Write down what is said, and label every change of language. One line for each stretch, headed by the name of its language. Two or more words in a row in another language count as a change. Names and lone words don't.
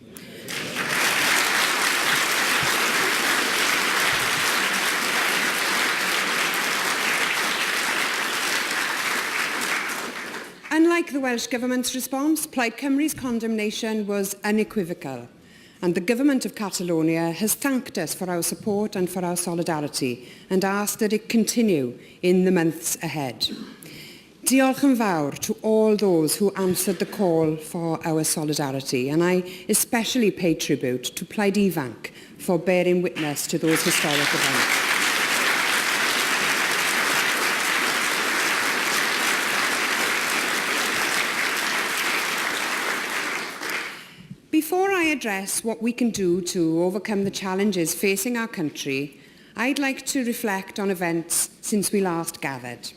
English: Unlike the Welsh Government's response, Plaid Cymru's condemnation was unequivocal, and the Government of Catalonia has thanked us for our support and for our solidarity and asked that it continue in the months ahead.
Welsh: Diolch yn fawr
English: to all those who answered the call for our solidarity, and I especially pay tribute to Plaid ifanc for bearing witness to those historic events. Before I address what we can do to overcome the challenges facing our country, I'd like to reflect on events since we last gathered.